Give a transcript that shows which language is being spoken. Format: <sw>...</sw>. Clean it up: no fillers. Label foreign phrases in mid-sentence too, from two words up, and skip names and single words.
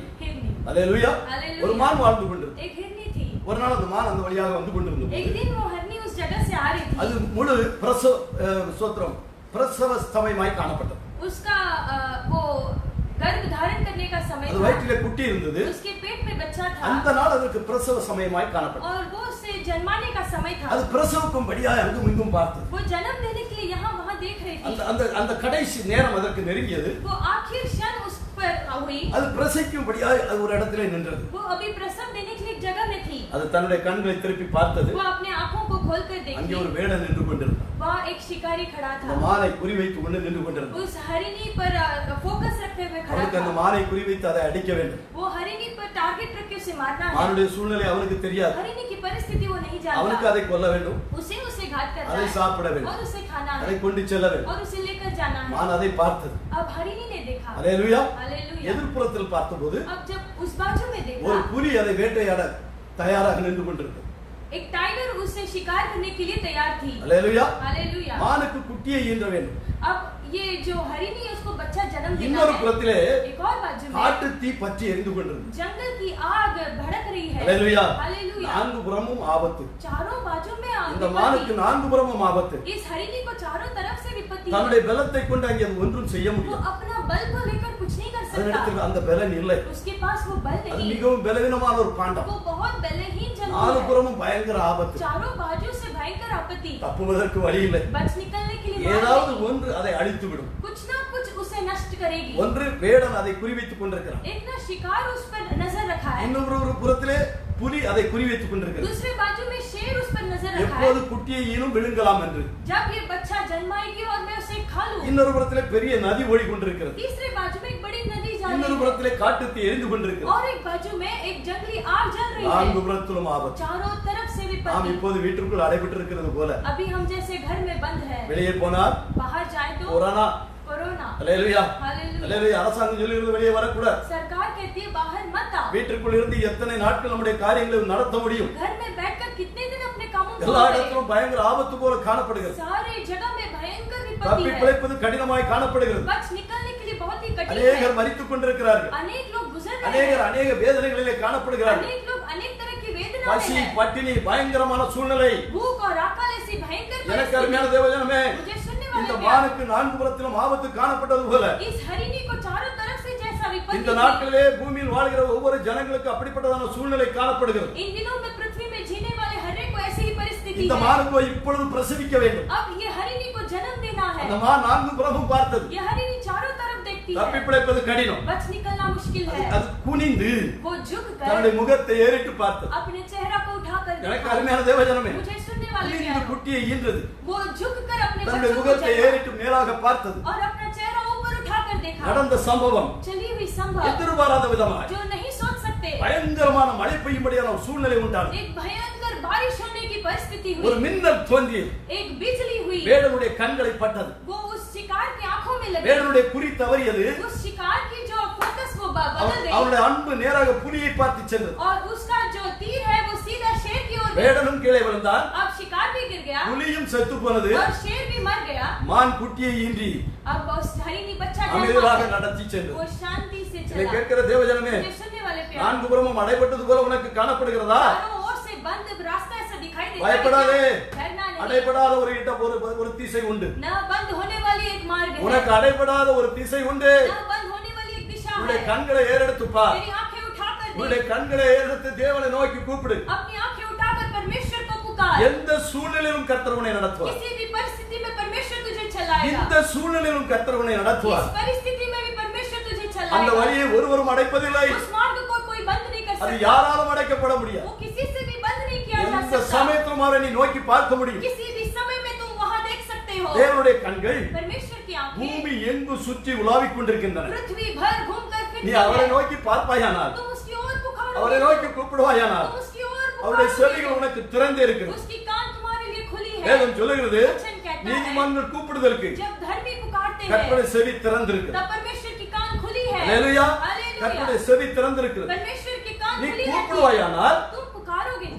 <hi>हिरनी.</hi> <ta>அல்லேலூயா.</ta> <hi>हालेलुया.</hi> <ta>ஒரு மான் வாழ்ந்து கொண்டிருந்தது.</ta> <hi>एक हिरनी थी.</hi> <ta>ஒரு நாள் அந்த மான் அந்த வழியாக வந்து கொண்டிருந்தது.</ta> <hi>एक दिन वो हरनी उस जगह से आ रही</hi> <ta>அது</ta> <hi>थी.</hi> <ta>முழு பிரசவ ஸ்தமயமாய் காணப்பட்டது.</ta> <hi>उसका वो गर्भ धारण करने का समय</hi> <ta>அது</ta> <hi>था.</hi> <ta>வயிற்றிலே குட்டி இருந்தது.</ta> <hi>उसके पेट में बच्चा था.</hi> <ta>அந்த நாள் அதற்கு பிரசவ சமயமாய் காணப்பட்டது.</ta> <hi>और वो उसे जन्माने का समय था.</hi> <ta>அது பிரசவிக்கும்படியாய் அங்கும் இங்கும் பார்த்தது.</ta> <hi>वो जन्म देने के लिए यहाँ वहाँ देख रही</hi> <ta>அந்த</ta> <hi>थी.</hi> <ta>அந்த அந்த கடைசி நேரம் அதற்கு நெருங்கியது.</ta> <hi>वो आखिर क्षण उस पर हुई.</hi> <ta>அது பிரசவிக்கும்படியாய் அது ஒரு இடத்திலே நின்றது.</ta> <hi>वो अभी प्रसव देने के लिए एक जगह में थी.</hi> <ta>அது தன்னுடைய கண்களை திருப்பி பார்த்தது.</ta> <hi>वो अपने आंखों को खोलकर</hi> <ta>அங்கே</ta> <hi>देखी.</hi> <ta>ஒரு வேடன் நின்று கொண்டிருந்தான்.</ta> <hi>वहाँ एक शिकारी खड़ा</hi> <ta>அந்த</ta> <hi>था.</hi> <ta>மானை குறிவைத்து கொண்டு நின்று கொண்டிருந்தான்.</ta> <hi>उस हरिणी पर फोकस रखते हुए खड़ा</hi> <ta>அவனுக்கு அந்த</ta> <hi>था.</hi> <ta>மானை குறிவைத்து அதை அடிக்க வேண்டும்.</ta> <hi>वो हरिणी पर टारगेट रख के उसे मारना है.</hi> <ta>மானுடைய சூழ்நிலை அவனுக்கு தெரியாது.</ta> <hi>हरिणी की परिस्थिति वो नहीं</hi> <ta>அவனுக்கு</ta> <hi>जानता.</hi> <ta>அதை கொல்ல வேண்டும்,</ta> <hi>उसे घात करना</hi> <ta>அதை</ta> <hi>है</hi> <ta>சாப்பிட வேண்டும்,</ta> <hi>और उसे खाना</hi> <ta>அதை</ta> <hi>है</hi> <ta>கொண்டு செல்ல வேண்டும்.</ta> <hi>और उसे लेकर जाना है.</hi> <ta>மான் அதை பார்த்தது.</ta> <hi>अब हरिणी ने देखा.</hi> <ta>அல்லேலூயா.</ta> <hi>हालेलुया.</hi> <ta>எதிர்ப்புறத்தில் பார்த்தபோது</ta> <hi>अब जब उस बाजू में</hi> <ta>ஒரு</ta> <hi>देखा,</hi> <ta>புலி அதை வேட்டையாட தயாராக நின்று கொண்டிருந்தது.</ta> <hi>एक टाइगर उसे शिकार करने के लिए तैयार थी.</hi> <ta>அல்லேலூயா.</ta> <hi>हालेलुया.</hi> <ta>மானுக்கு குட்டியை ஈன்ற வேண்டும்.</ta> <hi>अब ये जो हरिणी है उसको बच्चा जन्म देना</hi> <ta>இன்னொரு</ta> <hi>है.</hi> <ta>புறத்திலே</ta> <hi>एक और बाजू में</hi> <ta>காட்டு தீ பற்றி எரிந்து கொண்டிருந்தது.</ta> <hi>जंगल की आग भड़क रही है.</hi> <ta>அல்லேலூயா.</ta> <hi>हालेलुया.</hi> <ta>நான்கு புறமும் ஆபத்து.</ta> <hi>चारों बाजू में</hi> <ta>இந்த</ta> <hi>विपत्ति.</hi> <ta>மானுக்கு நான்கு புறமும் ஆபத்து.</ta> <hi>इस हरिणी को चारों तरफ से विपत्ति है.</hi> <ta>தன்னுடைய பலத்தை கொண்டு அங்கே அது ஒன்றும் செய்ய</ta> <hi>वो</hi> <ta>முடியாது.</ta> <hi>अपना बल को लेकर कुछ नहीं कर</hi> <ta>அதனிடத்தில்</ta> <hi>सकता.</hi> <ta>அந்த பலன் இல்லை.</ta> <hi>उसके पास वो बल</hi> <ta>அது</ta> <hi>नहीं.</hi> <ta>மிகவும் பலவீனமான ஒரு பாண்டம்.</ta> <hi>वो बहुत बलहीन जंतु</hi> <ta>நாலு</ta> <hi>है.</hi> <ta>புறமும் பயங்கர ஆபத்து.</ta> <hi>चारों बाजू से भयंकर आपत्ति,</hi> <ta>தப்புவதற்கு வழி இல்லை.</ta> <hi>बच निकलने के लिए</hi> <ta>ஏதாவது ஒன்று அதை அழித்து விடும்.</ta> <hi>कुछ ना कुछ उसे नष्ट करेगी.</hi> <ta>ஒன்று வேடன் அதை குறிவைத்துக் கொண்டிருக்கிறான்.</ta> <hi>एक ना शिकार उस पर नजर रखा है,</hi> <ta>இன்னொரு புறத்திலே புலி அதை குறிவைத்துக் கொண்டிருக்கிறது.</ta> <hi>दूसरे बाजू में शेर उस पर नजर रखा है,</hi> <ta>எப்போது குட்டியை ஈனும் விழுங்கலாம் என்று.</ta> <hi>जब ये बच्चा जन्माएगी और मैं उसे खा लूं.</hi> <ta>இன்னொரு புறத்திலே பெரிய நதி ஓடிக்கொண்டிருக்கிறது.</ta> <hi>तीसरे बाजू में एक बड़ी नदी जा</hi> <ta>இன்னொரு</ta> <hi>रही है</hi> <ta>புறத்திலே காட்டுத்தீ எரிந்து கொண்டிருக்கிறது.</ta> <hi>और एक बाजू में एक जंगली आग जल रही</hi> <ta>நான்கு</ta> <hi>है,</hi> <ta>புறத்திலும் ஆபத்து.</ta> <hi>चारों तरफ से</hi> <ta>நாம்</ta> <hi>विपत्ति.</hi> <ta>இப்போது வீட்டுக்குள் அடைபட்டு இருக்கிறது போல</ta> <hi>अभी हम जैसे घर में बंद है,</hi> <ta>வெளியே போனால்</ta> <hi>बाहर जाए तो</hi> <ta>கொரோனா,</ta> <hi>कोरोना,</hi> <ta>அல்லேலூயா,</ta> <hi>हालेलुया।</hi> <ta>அல்லேலூயா. அரசாங்கம் சொல்லியிருந்து வெளியே வரக்கூடாது.</ta> <hi>सरकार कहती है बाहर मत आओ,</hi> <ta>வீட்டுக்குள் இருந்து எத்தனை நாட்கள் நம்முடைய காரியங்களை நடத்த முடியும்?</ta> <hi>घर में बैठकर कितने दिन अपने कामों को</hi> <ta>எல்லா</ta> <hi>करें?</hi> <ta>இடத்திலும் பயங்கர ஆபத்து போல காணப்படுகிறது.</ta> <hi>सारे जगह में भयंकर विपत्ति</hi> <ta>தப்பி</ta> <hi>है,</hi> <ta>பிழைப்பது கடினமாய் காணப்படுகிறது.</ta> <hi>बच निकलने के लिए बहुत ही कठिन</hi> <ta>அநேகர்</ta> <hi>है।</hi> <ta>மரித்துக் கொண்டிருக்கிறார்கள்.</ta> <hi>अनेक लोग गुजर रहे</hi> <ta>அநேகர்</ta> <hi>हैं,</hi> <ta>அநேக வேதனைகளிலே காணப்படுகிறார்கள்.</ta> <hi>अनेक लोग अनेक तरह की वेदना में</hi> <ta>பசி,</ta> <hi>हैं,</hi> <ta>பட்டினி, பயங்கரமான சூழ்நிலை.</ta> <hi>भूख और अकाल ऐसी भयंकर</hi> <ta>எனக்கு</ta> <hi>परिस्थिति।</hi> <ta>அருமையான தேவஜனமே,</ta> <hi>मुझे सुनने</hi> <ta>இந்த</ta> <hi>वाले प्यारे,</hi> <ta>மானுக்கு நான்கு புறத்திலும் ஆபத்து காணப்பட்டது போல</ta> <hi>इस हरिणी को चारों तरफ से जैसा विपत्ति</hi> <ta>இந்த</ta> <hi>थी,</hi> <ta>நாட்களிலே பூமியில் வாழ்கிற ஒவ்வொரு ஜனங்களுக்கு அப்படிப்பட்டதான சூழ்நிலை காணப்படுகிறது.</ta> <hi>इन दिनों में पृथ्वी में जीने वाले हर एक को ऐसी ही परिस्थिति</hi> <ta>இந்த</ta> <hi>है।</hi> <ta>மானுக்கு இப்பொழுது பிரசவிக்க வேண்டும்.</ta> <hi>अब ये हरिणी को जन्म देना है,</hi> <ta>அந்த மான் நான்கு புறமும் பார்த்தது.</ta> <hi>ये हरिणी चारों तरफ देखती</hi> <ta>தப்பி</ta> <hi>है,</hi> <ta>பிழைப்பது கடினம்.</ta> <hi>बच निकलना मुश्किल है।</hi> <ta>அது குனிந்து</ta> <hi>वो झुक</hi> <ta>தன்னுடைய</ta> <hi>कर</hi> <ta>முகத்தை ஏறிட்டு பார்த்தது.</ta> <hi>अपने चेहरा को उठाकर</hi> <ta>எனக்கு</ta> <hi>देखा।</hi> <ta>அருமையான தேவஜனமே,</ta> <hi>मुझे सुनने वाले</hi> <ta>குனிந்து</ta> <hi>प्यारे,</hi> <ta>குட்டியை ஈன்றது.</ta> <hi>वो झुक कर अपने</hi> <ta>தன்னுடைய</ta> <hi>बच्चों को</hi> <ta>முகத்தை</ta> <hi>देखा</hi> <ta>ஏறிட்டு மேலாக பார்த்தது.</ta> <hi>और अपना चेहरा ऊपर उठाकर देखा।</hi> <ta>நடந்த சம்பவம்</ta> <hi>चली हुई संभव</hi> <ta>எதிர்பாராத விதமாய்</ta> <hi>जो नहीं सोच सकते,</hi> <ta>பயங்கரமான மழை பெய்யும்படியான ஒரு சூழ்நிலை உண்டானது.</ta> <hi>एक भयंकर बारिश होने की परिस्थिति</hi> <ta>ஒரு</ta> <hi>हुई,</hi> <ta>மின்னல் தோன்றியது.</ta> <hi>एक बिजली हुई,</hi> <ta>வேடனுடைய கண்களை பட்டது.</ta> <hi>वो उस शिकार की आंखों में लगी,</hi> <ta>வேடனுடைய குறி தவறியது.</ta> <hi>उस शिकार की जो फोकस वो बदल गई</hi> <ta>அவனுடைய அன்பு நேராக புலியை பார்த்து சென்றது.</ta> <hi>और उसका जो तीर है वो सीधा शेर की ओर गया।</hi> <ta>வேடனும் கீழே விழுந்தான்.</ta> <hi>अब शिकार भी गिर गया</hi> <ta>புலியும் செத்து போனது.</ta> <hi>और शेर भी मर गया।</hi> <ta>மான் குட்டியை ஈன்றி</ta> <hi>अब उस हरिणी बच्चा</hi> <ta>அமைதியாக</ta> <hi>जन्मा,</hi> <ta>நடத்தி</ta> <hi>वो</hi> <ta>சென்றது.</ta> <hi>शांति से</hi> <ta>இதை</ta> <hi>चला।</hi> <ta>கேட்கிற தேவஜனமே,</ta> <hi>मुझे सुनने वाले प्यारे,</hi> <ta>நான்கு புறமும் அடைபட்டது போல உனக்கு காணப்படுகிறதா?</ta> <hi>चारों ओर से बंद रास्ता ऐसा दिखाई देता है,</hi> <ta>பயப்படாதே.</ta> <hi>डरना नहीं,</hi> <ta>அடைபடாத ஒரு இடம் ஒரு திசை உண்டு.</ta> <hi>न बंद होने वाली एक मार्ग है,</hi> <ta>உனக்கு அடைபடாத ஒரு திசை உண்டு.</ta> <hi>न बंद होने वाली एक दिशा</hi> <ta>உன்னுடைய</ta> <hi>है।</hi> <ta>கண்களை ஏறெடுத்து பார்.</ta> <hi>तेरी आंखें उठाकर</hi> <ta>உன்னுடைய</ta> <hi>देख,</hi> <ta>கண்களை ஏறெடுத்து தேவனை நோக்கி கூப்பிடு.</ta> <hi>अपनी आंखें उठाकर परमेश्वर को पुकार।</hi> <ta>எந்த சூழ்நிலையிலும் கர்த்தர் உன்னை நடத்துவார்.</ta> <hi>किसी भी परिस्थिति में परमेश्वर तुझे चलाएगा,</hi> <ta>இந்த சூழ்நிலையிலும் கர்த்தர் உன்னை</ta> <hi>इस</hi> <ta>நடத்துவார்.</ta> <hi>परिस्थिति में भी परमेश्वर तुझे</hi> <ta>அந்த</ta> <hi>चलाएगा।</hi> <ta>வழியை ஒருவரும் அடைப்பதில்லை.</ta> <hi>उस मार्ग को कोई बंद नहीं कर</hi> <ta>அது</ta> <hi>सकता,</hi> <ta>யாராலும் அடைக்கப்பட முடியாது.</ta> <hi>वो किसी से भी बंद नहीं किया जा</hi> <ta>எந்த</ta> <hi>सकता।</hi> <ta>சமயத்திலும் அவரை நீ நோக்கி பார்க்க முடியும்.</ta> <hi>किसी भी समय में तुम वहां देख सकते हो।</hi> <ta>தேவனுடைய கண்கள்</ta> <hi>परमेश्वर की आंखें</hi> <ta>பூமி எங்கும் சுற்றி உலாவிக் கொண்டிருக்கின்றன.</ta> <hi>पृथ्वी भर घूमकर</hi> <ta>நீ</ta> <hi>फिरती</hi> <ta>அவரை</ta> <hi>है।</hi> <ta>நோக்கி பார்ப்பாயானால்,</ta> <hi>तुम उसकी ओर</hi> <ta>அவரை</ta> <hi>पुकारोगे,</hi> <ta>நோக்கி கூப்பிடுவாயானால்,</ta> <hi>तुम उसकी ओर</hi> <ta>அவருடைய</ta> <hi>पुकारोगे,</hi> <ta>செவிகள் உனக்கு திறந்தே இருக்கிறது.</ta> <hi>उसकी कान तुम्हारे लिए खुली है।</hi> <ta>வேதம் சொல்லுகிறது,</ta> <hi>वचन कहता है,</hi> <ta>நீதிமான்கள் கூப்பிடுதற்கு</ta> <hi>जब धर्मी पुकारते</hi> <ta>கர்த்தருடைய</ta> <hi>हैं</hi> <ta>செவி திறந்திருக்கு.</ta> <hi>तब परमेश्वर की कान खुली है।</hi> <ta>அல்லேலூயா.</ta> <hi>हालेलुया।</hi> <ta>கர்த்தருடைய செவி திறந்திருக்கிறது.</ta> <hi>परमेश्वर की कान</hi> <ta>நீ</ta> <hi>खुली रहती है।</hi> <ta>கூப்பிடுவாயானால்</ta> <hi>तुम पुकारोगे तो</hi>